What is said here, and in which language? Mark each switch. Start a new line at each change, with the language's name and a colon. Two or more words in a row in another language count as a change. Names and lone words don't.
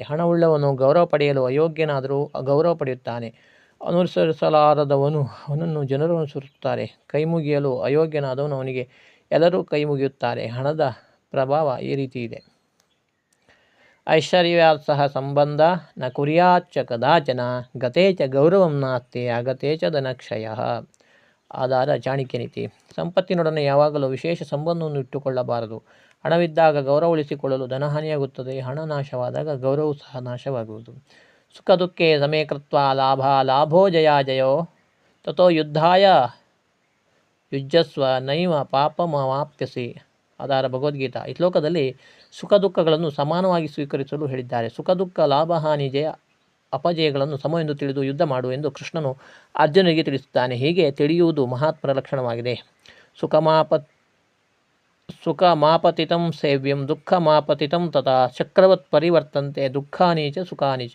Kannada: ಹಣವುಳ್ಳವನು ಗೌರವ ಪಡೆಯಲು ಅಯೋಗ್ಯನಾದರೂ ಗೌರವ ಪಡೆಯುತ್ತಾನೆ. ಅನುಸರಿಸಲಾರದವನು ಅವನನ್ನು ಜನರು ಅನುಸರಿಸುತ್ತಾರೆ. ಕೈ ಮುಗಿಯಲು ಅಯೋಗ್ಯನಾದವನು ಅವನಿಗೆ ಎಲ್ಲರೂ ಕೈ ಮುಗಿಯುತ್ತಾರೆ. ಹಣದ ಪ್ರಭಾವ ಈ ರೀತಿ ಇದೆ.
Sanskrit: ಐಶ್ವರ್ಯಾತ್ ಸಹ ಸಂಬಂಧ ನ ಕುರ್ಯಾಚ್ಚ ಕದಾಚನ ಗತೇ ಚ ಗೌರವಂ ನಾಸ್ತಿ ಅಗತೇ ಚ ಧನಕ್ಷಯ.
Kannada: ಆಧಾರ ಚಾಣಕ್ಯ ನೀತಿ. ಸಂಪತ್ತಿನೊಡನೆ ಯಾವಾಗಲೂ ವಿಶೇಷ ಸಂಬಂಧವನ್ನು ಇಟ್ಟುಕೊಳ್ಳಬಾರದು. ಹಣವಿದ್ದಾಗ ಗೌರವ ಉಳಿಸಿಕೊಳ್ಳಲು ಧನಹಾನಿಯಾಗುತ್ತದೆ. ಹಣ ನಾಶವಾದಾಗ ಗೌರವವು ಸಹ ನಾಶವಾಗುವುದು.
Sanskrit: ಸುಖ ದುಃಖೇ ಸಮೇ ಕೃತ್ವಾ ಲಾಭ ಲಾಭೋ ಜಯ ಜಯೋ ತಥೋ ಯುದ್ಧಾಯ ಯುಜ್ಯಸ್ವ ನೈವ ಪಾಪಮವಾಪ್ಯಸಿ.
Kannada: ಆಧಾರ ಭಗವದ್ಗೀತಾ. ಈ ಶ್ಲೋಕದಲ್ಲಿ ಸುಖ ದುಃಖಗಳನ್ನು ಸಮಾನವಾಗಿ ಸ್ವೀಕರಿಸಲು ಹೇಳಿದ್ದಾರೆ. ಸುಖ ದುಃಖ ಲಾಭ ಹಾನಿ ಜಯ ಅಪಜಯಗಳನ್ನು ಸಮವೆಂದು ತಿಳಿದು ಯುದ್ಧ ಮಾಡು ಎಂದು ಕೃಷ್ಣನು ಅರ್ಜುನನಿಗೆ ತಿಳಿಸುತ್ತಾನೆ. ಹೀಗೆ ತಿಳಿಯುವುದು ಮಹಾತ್ಮರ ಲಕ್ಷಣವಾಗಿದೆ.
Sanskrit: ಸುಖಮಾಪತಿತಂ ಸೇವ್ಯಂ ದುಃಖಮಾಪತಿತಂ ತಥಾ ಚಕ್ರವತ್ ಪರಿವರ್ತಂತೆ ದುಃಖಾನಿ ಚ ಸುಖಾನಿ ಚ.